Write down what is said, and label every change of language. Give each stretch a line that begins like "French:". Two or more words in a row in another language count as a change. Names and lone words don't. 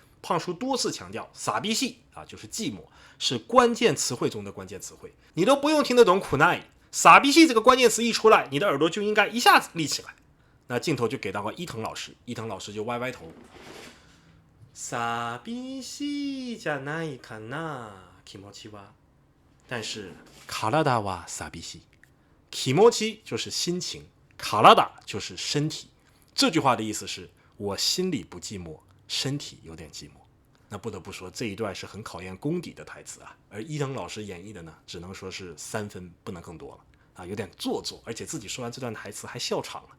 Chinese: 胖叔多次强调，傻逼系啊，就是寂寞，是关键词汇中的关键词汇。你都不用听得懂苦奈伊，傻逼系这个关键词一出来，你的耳朵就应该一下子立起来。那镜头就给到了伊藤老师，伊藤老师就歪歪头。
Japanese: 傻逼系じゃないかな、気持ちは。
Chinese: 但是
Japanese: 体は傻逼系，
Chinese: 気持ち就是心情，体就是身体。这句话的意思是我心里不寂寞，身体有点寂寞。那不得不说这一段是很考验功底的台词啊，而伊藤老师演绎的呢，只能说是3分，不能更多了啊，有点做作，而且自己说完这段台词还笑场了。